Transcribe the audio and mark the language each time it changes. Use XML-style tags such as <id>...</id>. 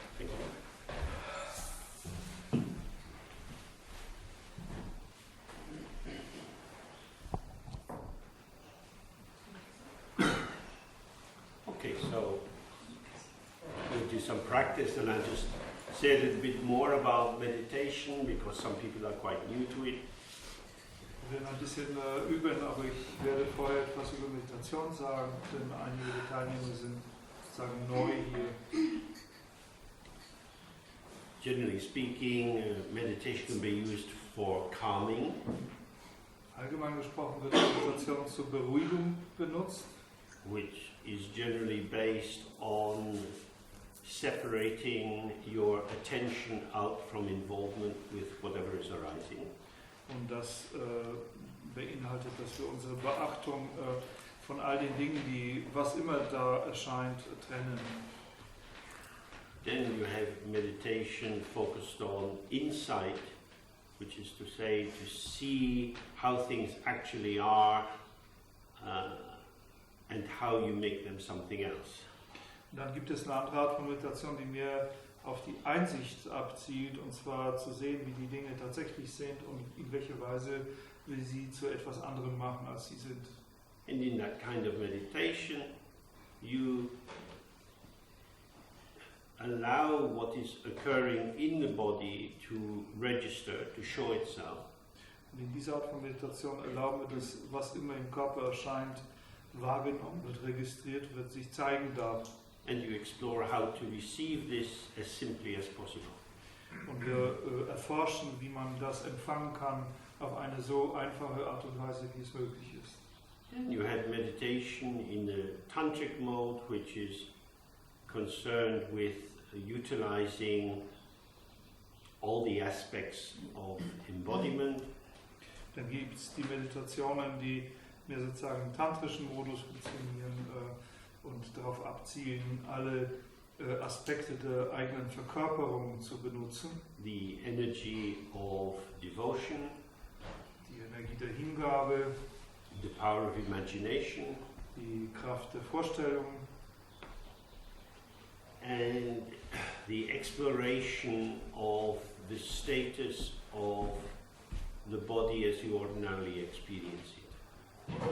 <en>Thank you. Okay, so we'll do some practice, and I'll just say a little bit more about meditation because some people are quite new to it.</en> <de>Wir werden ein bisschen üben, aber ich werde vorher etwas über Meditation sagen, denn einige der Teilnehmer sind sozusagen neu hier.</de> <en>Generally speaking, meditation can be used for calming.</en> <de>Allgemein gesprochen wird Meditation zur Beruhigung benutzt,</de> <en>which is generally based on separating your attention out from involvement with whatever is arising.</en> <de>und das beinhaltet, dass wir unsere Beachtung von all den Dingen, die was immer da erscheint, trennen.</de> <en>Then you have meditation focused on insight, which is to say, to see how things actually are and how you make them something else.</en> <de>Und dann gibt es eine andere Art von Meditation, die mehr auf die Einsicht abzielt, und zwar zu sehen, wie die Dinge tatsächlich sind und in welcher Weise wir sie zu etwas anderem machen, als sie sind.</de> <en>And in that kind of meditation, you allow what is occurring in the body to register, to show itself.</en> <de>Und in dieser Art von Meditation erlauben wir, dass was immer im Körper erscheint, wahrgenommen wird, registriert wird, sich zeigen darf.</de> <en>And you explore how to receive this as simply as possible.</en> <de>Und wir erforschen, wie man das empfangen kann, auf eine so einfache Art und Weise, wie es möglich ist.</de> <en>And you have meditation in the tantric mode, which is concerned with utilizing all the aspects of embodiment.</en> <de>Dann gibt es die Meditationen, die mehr sozusagen im tantrischen Modus funktionieren und darauf abzielen, alle Aspekte der eigenen Verkörperung zu benutzen.</de> <en>The energy of devotion,</en> <de>Die Energie der Hingabe,</de> <en>the power of imagination,</en> <de>die Kraft der Vorstellung</de> <en>and the exploration of the status of the body as you ordinarily experience it.</en>